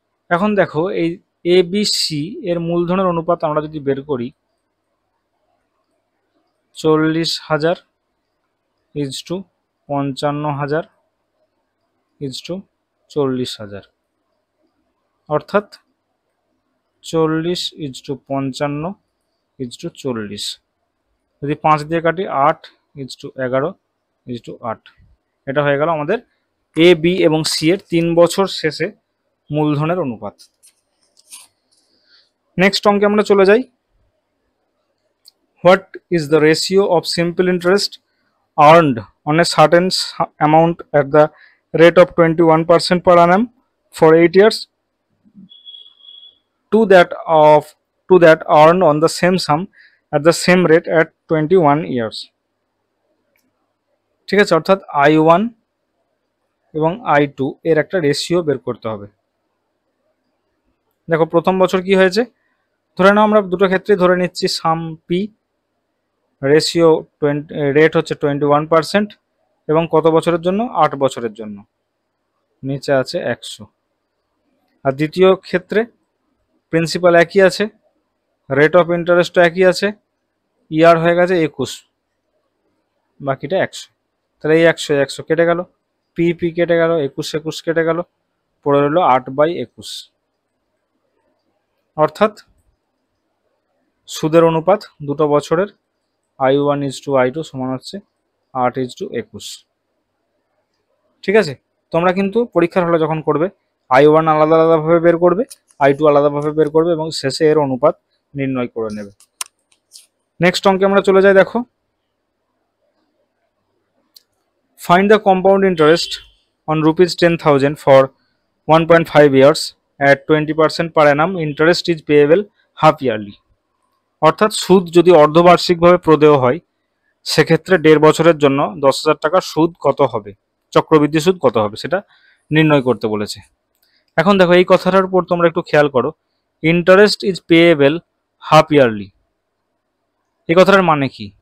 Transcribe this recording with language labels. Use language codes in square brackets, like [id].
[bn] এখন দেখো এই এ বি সি এর মূলধনের অনুপাত আমরা যদি বের করি, 40,000 = 55,000 = 40,000, অর্থাৎ 40 = 55 = 40। যদি 5 দিয়ে কাটি 8 = 11 = 8। এটা হয়ে গেল আমাদের এ বি এবং সি এর 3 বছর শেষে মূলধনের অনুপাত। নেক্সট অঙ্কে আমরা চলে যাই। [en] What is the ratio of simple interest earned on a certain amount at the rate of 21% per annum for 8 years to that earned on the same sum at the same rate at 21 years। [bn] ঠিক আছে, অর্থাৎ I1 এবং I2 এর একটা ratio বের করতে হবে। দেখো প্রথম বছর কি হয়েছে, ধরে নাও আমরা দুটো ক্ষেত্রে ধরে নিচ্ছি সাম পি, রেশিও রেট হচ্ছে 21% এবং কত বছরের জন্য, 8 বছরের জন্য, নিচে আছে 100। আর দ্বিতীয় ক্ষেত্রে প্রিন্সিপাল একই আছে, রেট অফ ইন্টারেস্টও একই আছে, ইয়ার হয়ে গেছে 21, বাকিটা 100। তাহলে এই 100 কেটে গেল, পি পি কেটে গেল, 21 কেটে গেল, পড়ে রইল 8/21। অর্থাৎ সুদের অনুপাত দুটো বছরের I1:I2 সমান হচ্ছে 8:21। ঠিক আছে, তোমরা কিন্তু পরীক্ষার হলে যখন করবে I1 আলাদা আলাদাভাবে বের করবে, I2 আলাদাভাবে বের করবে এবং শেষে এর অনুপাত নির্ণয় করে নেবে। নেক্সট অঙ্কে আমরা চলে যাই। দেখো, [en] find the compound interest on ₹10,000 for 1.5 years at 20% per annum. Interest is payable half yearly। [bn] অর্থাৎ সুদ যদি অর্ধবার্ষিকভাবে প্রদেয় হয় সেক্ষেত্রে 1.5 বছরের জন্য 10,000 টাকার সুদ কত হবে, চক্রবৃদ্ধি সুদ কত হবে সেটা নির্ণয় করতে বলেছে। এখন দেখো এই কথাটার উপর তোমরা একটু খেয়াল করো, [en] interest is payable half yearly, [bn] এই কথাটার মানে কি?